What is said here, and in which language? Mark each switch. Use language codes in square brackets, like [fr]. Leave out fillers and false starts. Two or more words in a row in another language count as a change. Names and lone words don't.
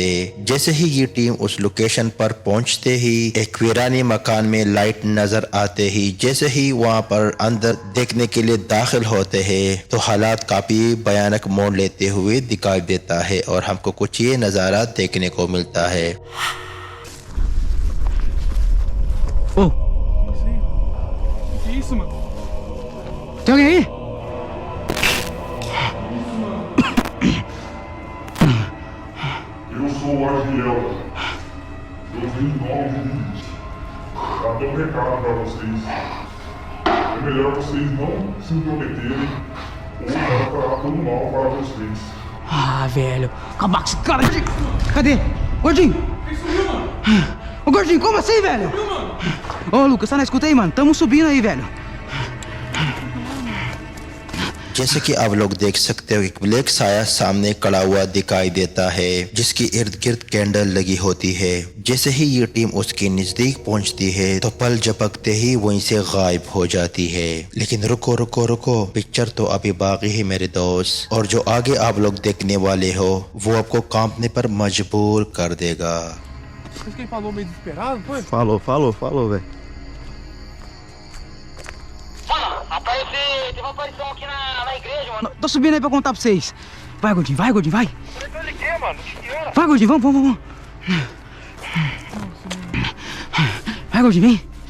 [hi] जैसे ही ये टीम उस लोकेशन पर पहुंचते ही एक वीरानी मकान में लाइट नजर आते ही जैसे ही वहाँ पर अंदर देखने के लिए दाखिल होते हैं तो हालात काफी भयानक मोड़ लेते हुए दिखाई देता है और हमको कुछ ये नजारा देखने को मिलता है। [pt] Ô! Que isso, mano? Tem alguém aí? Eu sou o Ariel. Eu vim no áudio. Pra dar um recado pra vocês. É melhor vocês não se intrometerem ou para falar tudo mal para vocês. Ah, velho. Acabar com esse cara aqui. Cadê? Gordinho! Quem sumiu, mano? Ô, Gordinho, como assim, velho? Ô, Lucas, tá na escuta aí, mano? Tamo subindo aí, velho. [hi] जैसे कि आप लोग देख सकते हो एक ब्लैक साया सामने खड़ा हुआ दिखाई देता है, जिसकी इर्द गिर्द कैंडल लगी होती है। जैसे ही ये टीम उसके नजदीक पहुंचती है तो पल झपकते ही वहीं से गायब हो जाती है। लेकिन रुको रुको रुको, पिक्चर तो अभी बाकी है मेरे दोस्त, और जो आगे आप लोग देखने वाले हो वो आपको कांपने पर मजबूर कर देगा। [pt] Mas quem falou meio desesperado, foi? Falou, velho. Mano, teve uma aparição aqui na igreja, mano. Tô subindo aí pra contar pra vocês. Vai, Gordinho, vai, Gordinho, vai. Eu liguei, mano. Dinheiro. Vai, Gordinho, vamos. Vai, Gordinho, vem.